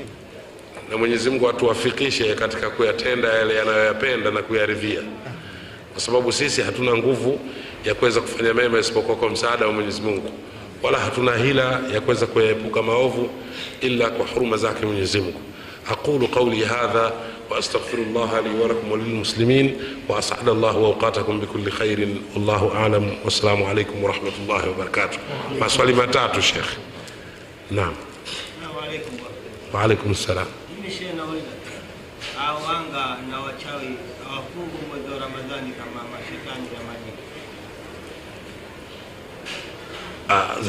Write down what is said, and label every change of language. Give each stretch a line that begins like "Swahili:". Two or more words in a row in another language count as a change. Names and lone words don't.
Swahili: Na Mwenyezi Mungu atuwafikishe katika kuyatenda yale yanayoyapenda na kuyaridhia, kwa sababu sisi hatuna nguvu ya kuweza kufanya mema isipokuwa kwa msaada wa Mwenyezi Mungu, wala hatuna hila ya kuweza kuepuka maovu illa kwa huruma zake Mwenyezi Mungu.
Arabic: أقول قولي هذا وأستغفر الله لي ولكم وللمسلمين وأسعد الله أوقاتكم بكل خير والله أعلم. والسلام عليكم ورحمة الله وبركاته.
Swahili: Maswali matatu Sheikh. Naam.
Arabic: وعليكم السلام.
Swahili: Wanga na wachawi hawafungu mwezi wa Ramadhani kama mashetani na majini?